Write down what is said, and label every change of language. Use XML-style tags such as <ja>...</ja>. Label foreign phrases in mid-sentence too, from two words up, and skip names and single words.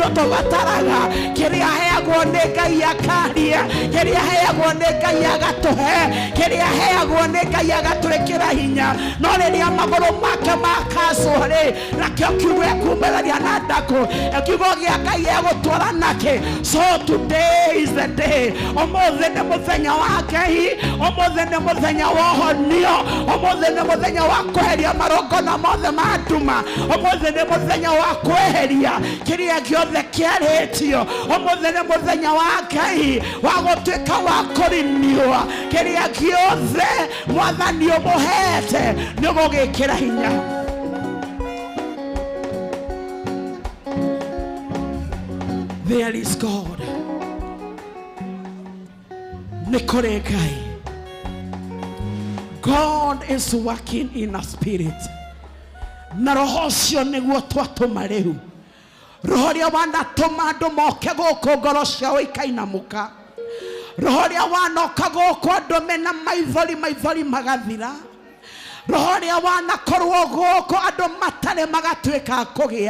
<ki>tũbataraga kĩrĩa heagwo nĩ Ngai akaria kĩrĩa heagwo nĩ Ngai agatũhe kĩrĩa heagwo nĩ Ngai agatwĩkĩra hinya no rĩrĩa magũrũ make makacwo rĩ nakĩo kiugo kumĩraria na ndakũ kiugo gĩa Ngai egũtwara nakĩ</ki> <en>so today is the day</en> <ki>ũmũthĩ nĩ mũthenya wa Ngai ũmũthĩ nĩ mũthenya wa ũhonio ũmũthĩ nĩ mũthenya wa kweheria marongona mothe ma nduma ũmũthĩ nĩ mũthenya wa kweheria kĩrĩa gĩothe kĩarĩtio ũmũthĩ nĩ mũthenya wa Ngai wa gũtuĩka wa kũriniwa kĩrĩa gĩothe Mwathani ũmũhete nĩ gũgĩkĩra hinya.</ki> <en>There is God.</en> <ki>Nĩ kũrĩ Ngai.</ki> <en>God is working in a spirit.</en> <ki>Na roho ũcio nĩguo twatũma rĩu. Roho ũrĩa wanatũma andũ moke gũkũ ngoro ciao ikainamũka. Roho ũrĩa wanoka gũkũ andũ mena maithori magathira. Roho ũrĩa wanakorwo gũkũ andũ matarĩ magatuĩka kũgĩa.</ki>